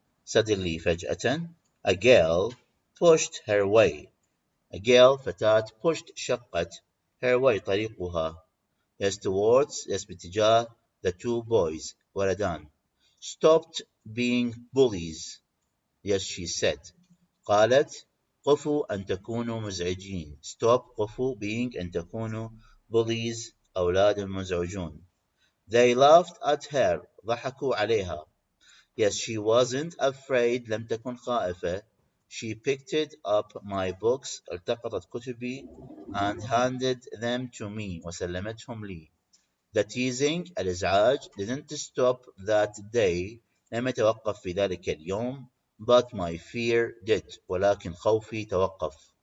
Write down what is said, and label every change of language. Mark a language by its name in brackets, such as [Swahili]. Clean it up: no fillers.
[English] Suddenly [Arabic] فجأة [English] a girl pushed her way. A girl [Arabic] فتاة [English] pushed [Arabic] شقت [English] her way [Arabic] طريقها [English] yes towards yes [Arabic] باتجاه [English] the two boys [Arabic] ولدان. [English] Stopped being bullies yes she said. [Arabic] قالت قفوا أن تكونوا مزعجين. [English] Stop [Arabic] قفوا [English] being [Arabic] أن تكونوا [English] bullies [Arabic] أولاد مزعجون. [English] They laughed at her [Arabic] ضحكوا عليها. [English] Yes she wasn't afraid [Arabic] لم تكن خائفة. [English] She picked up my books [Arabic] التقطت كتبي [English] and handed them to me [Arabic] وسلمتهم لي. [English] The teasing [Arabic] الإزعاج [English] didn't stop that day [Arabic] لم يتوقف في ذلك اليوم [English] but my fear did [Arabic] ولكن خوفي توقف.